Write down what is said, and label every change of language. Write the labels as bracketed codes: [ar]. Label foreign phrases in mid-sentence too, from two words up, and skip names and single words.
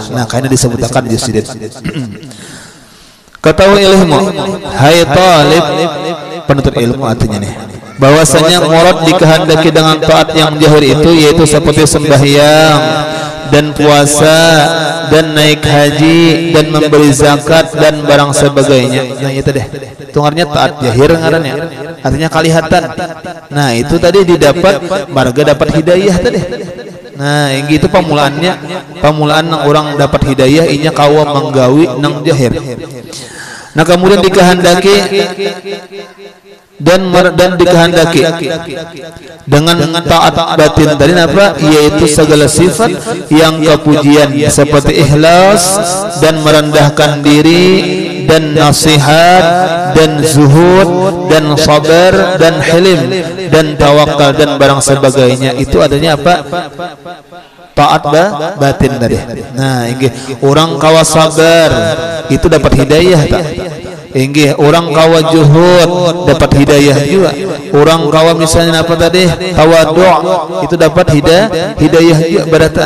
[id] Nah, karena disebutkan di sini. Ketahui ilmu, hai talib, penuntut ilmu artinya nih, bahwasanya murad dikehendaki dengan taat yang jahir itu yaitu seperti sembahyang dan puasa dan naik haji dan memberi zakat dan barang sebagainya. Nah, itu deh. [bjn] Tungarnya taat jahir ngarannya. Artinya kelihatan. Nah, itu tadi didapat marga dapat hidayah tadi. Nah, yang gitu pemulaannya. Pemulaan nang orang dapat hidayah inya kawa menggawi nang jahir. [id] Nah, kemudian dikehendaki dan dikehendaki dengan taat batin tadi apa? Yaitu segala sifat yang kepujian seperti ikhlas dan merendahkan diri dan nasihat dan zuhud dan sabar dan hilim dan tawakal dan barang sebagainya. Itu adanya apa? Taat batin tadi. [bjn] Nah, ini orang kawa sabar itu dapat hidayah tak? Inggih, orang kawa juhud dapat hidayah juga. Orang kawa misalnya apa tadi? Tawadhu itu dapat hidayah juga beratan.